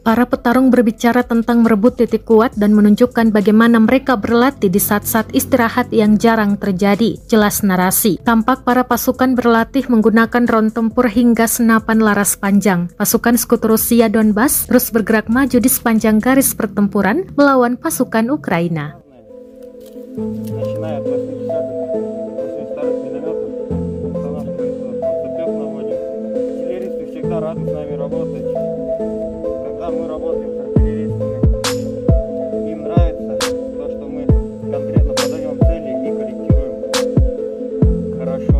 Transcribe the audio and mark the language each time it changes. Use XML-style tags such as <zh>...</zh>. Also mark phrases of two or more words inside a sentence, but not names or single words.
<id>Para petarung berbicara tentang merebut titik kuat dan menunjukkan bagaimana mereka berlatih di saat-saat istirahat yang jarang terjadi. Jelas narasi. Tampak para pasukan berlatih menggunakan drone tempur hingga senapan laras panjang. Pasukan sekutu Rusia Donbas terus bergerak maju di sepanjang garis pertempuran melawan pasukan Ukraina.</id> <ru>Рады с нами работать. Когда мы работаем с артиллеристами, им нравится то, что мы конкретно подаем цели и корректируем хорошо.</ru>